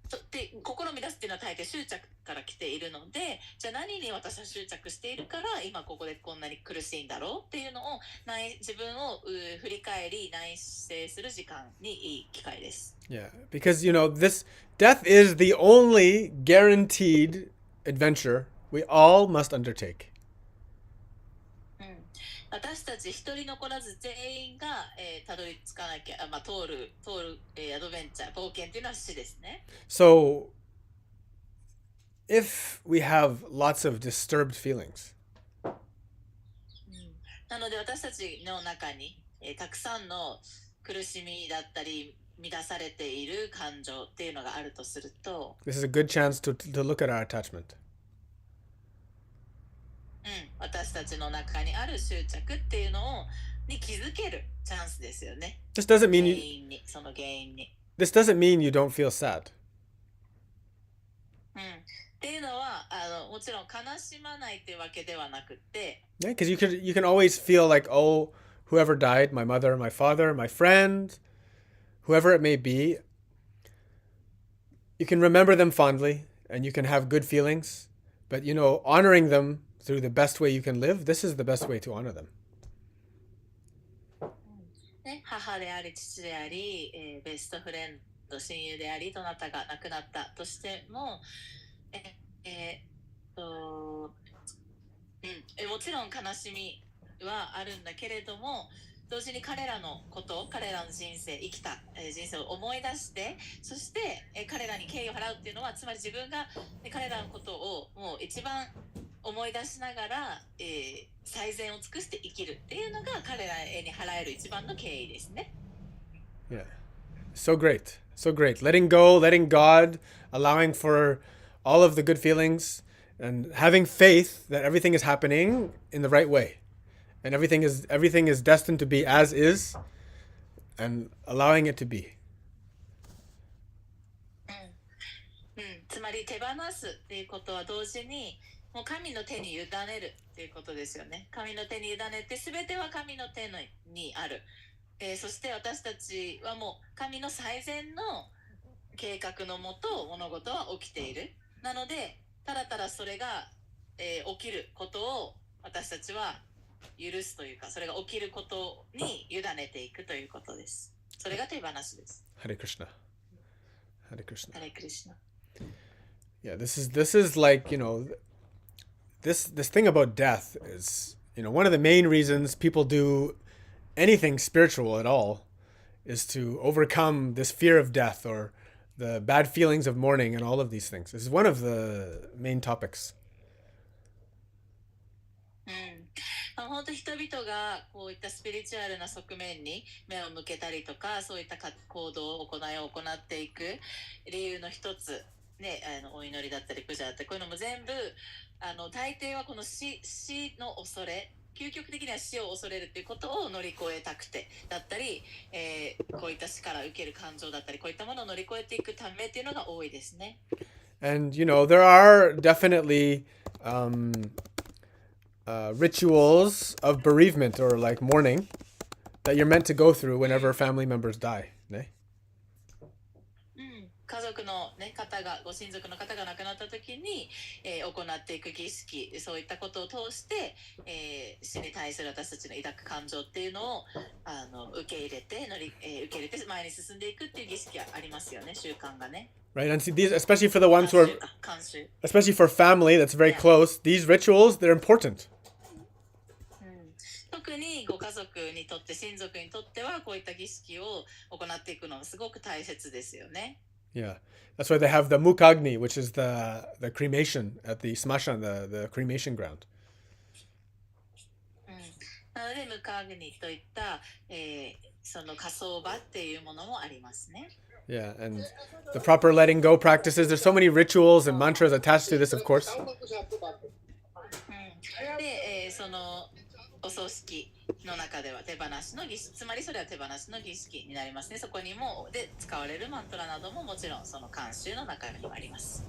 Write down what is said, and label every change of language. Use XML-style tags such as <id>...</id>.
<ja>で、心を乱すっていうのは大抵執着から来ているので、じゃあ何に私は執着しているから今ここでこんなに苦しいんだろうっていうのを自分を振り返り内省する時間にいい機会です。</ja> <en>Yeah, because, this death is the only guaranteed adventure we all must undertake.</en> <ja>私たち一人残らず全員が、たどり着かなきゃ、通る、アドベンチャー、冒険っていうのは死ですね。</ja> <en>So, if we have lots of disturbed feelings,</en> <ja>なので私たちの中に、たくさんの苦しみだったり乱されている感情っていうのがあるとすると、</ja> <en>this is a good chance to look at our attachment.</en> <ja>私たちの中にある執着っていうのに気づけるチャンスですよね。</ja> <en>This doesn't mean</en> <ja>その原因に。</ja> <en>This doesn't mean you don't feel sad.</en> <ja>っていうのはもちろん悲しまないっていうわけではなくて。</ja> <en>Yeah, because you can always feel like, oh, whoever died, my mother, my father, my friend, whoever it may be, you can remember them fondly and you can have good feelings, but honoring them through the best way you can live, this is the best way to honor them.</en> <ja>ね、母であり父であり、ベストフレンド親友でありどなたが亡くなったとしても、もちろん悲しみはあるんだけれども、同時に彼らの人生、生きた人生を思い出して、そして彼らに敬意を払うっていうのは、つまり自分が彼らのことをもう一番思い出しながら、最善を尽くして生きるっていうのが彼らに払える一番の敬意ですね。</ja> <en>Yeah. So great. So great. Letting go, letting God, allowing for all of the good feelings and having faith that everything is happening in the right way. And everything is destined to be as is, and allowing it to be.</en> <ja>つまり手放すっていうことは同時にもう神の手に委ねるっていうことですよね。神の手に委ねて全ては神の手にある、そして私たちはもう神の最善の計画のもと物事は起きている。なのでただただそれが、起きることを私たちは許すというか、それが起きることに委ねていくということです。それが手放しです。</ja> <sa>Hare Krishna. Hare Krishna.</sa> <ja>ハレクリシュナ。</ja> <en>Yeah, this is like, this thing about death is, one of the main reasons people do anything spiritual at all is to overcome this fear of death or the bad feelings of mourning and all of these things. This is one of the main topics.</en> <ja>本当人々がこういったスピリチュアルな側面に目を向けたりとか、そういった行動を行っていく理由の一つ、ね、お祈りだったりプジャーだったり、こういうのも全部大抵はこの死の恐れ、究極的には死を恐れるっていうことを乗り越えたくてだったり、こういった死から受ける感情だったり、こういったものを乗り越えていくためっていうのが多いですね。</ja> <en>And, there are definitely rituals of bereavement or like mourning that you're meant to go through whenever family members die.</en> <ja>ね。家族の、方がご親族の方が亡くなった時に、行っていく儀式、そういったことを通して、死に対する私たちの抱く感情っていうのを受け入れて前に進んでいくっていう儀式がありますよね、習慣がね。</ja> <en>Right, and see these, especially for the ones who are, especially for family that's very close, these rituals, they're important.</en> <ja>特にご家族にとって、親族にとってはこういった儀式を行っていくのはすごく大切ですよね。</ja> <en>Yeah, that's why they have the mukagni, which is the cremation at the smashan, the cremation ground.</en> <ja>なのでムカグニといった、その火葬場っていうものもありますね。</ja> <en>Yeah, and the proper letting go practices. There's so many rituals and mantras attached to this, of course.</en> <ja>で、そのお葬式の中では手放しの儀式、つまりそれは手放しの儀式になりますね。そこにもで使われるマントラなどももちろんその慣習の中にあります。</ja>